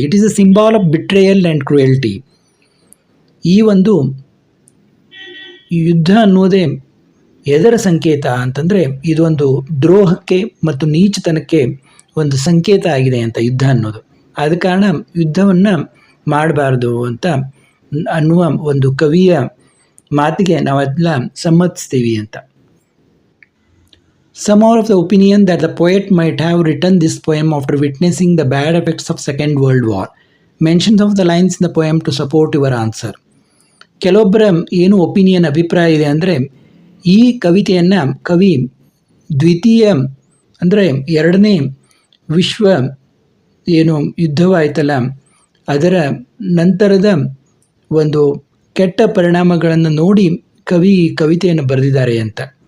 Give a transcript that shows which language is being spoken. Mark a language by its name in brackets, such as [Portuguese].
[English] It is a symbol of betrayal and cruelty. [Kannada] ಈ ಒಂದು ಯುದ್ಧ ಅನ್ನುವುದೇ ಎದರ ಸಂಕೇತ ಅಂತಂದರೆ, ಇದೊಂದು ದ್ರೋಹಕ್ಕೆ ಮತ್ತು ನೀಚತನಕ್ಕೆ ಒಂದು ಸಂಕೇತ ಆಗಿದೆ ಅಂತ ಯುದ್ಧ ಅನ್ನೋದು. ಆದ ಕಾರಣ ಯುದ್ಧವನ್ನು ಮಾಡಬಾರ್ದು ಅಂತ ಅನ್ನುವ ಒಂದು ಕವಿಯ ಮಾತಿಗೆ ನಾವೆಲ್ಲ ಸಮ್ಮತಿಸ್ತೀವಿ ಅಂತ. [English] Some are of the opinion that the poet might have written this poem after witnessing the bad effects of Second World War. Mentions of the lines in the poem to support your answer. [Kannada] ಕೆಲವೊಬ್ಬರ ಏನು opinion ಅಭಿಪ್ರಾಯ ಇದೆ ಅಂದರೆ ಈ ಕವಿತೆಯನ್ನು ಕವಿ ದ್ವಿತೀಯ ಅಂದರೆ ಎರಡನೇ ವಿಶ್ವ ಏನು ಯುದ್ಧವಾಯ್ತಲ್ಲ ಅದರ ನಂತರದ ಒಂದು ಕೆಟ್ಟ ಪರಿಣಾಮಗಳನ್ನು ನೋಡಿ ಕವಿ ಕವಿತೆಯನ್ನು ಬರೆದಿದ್ದಾರೆ ಅಂತ.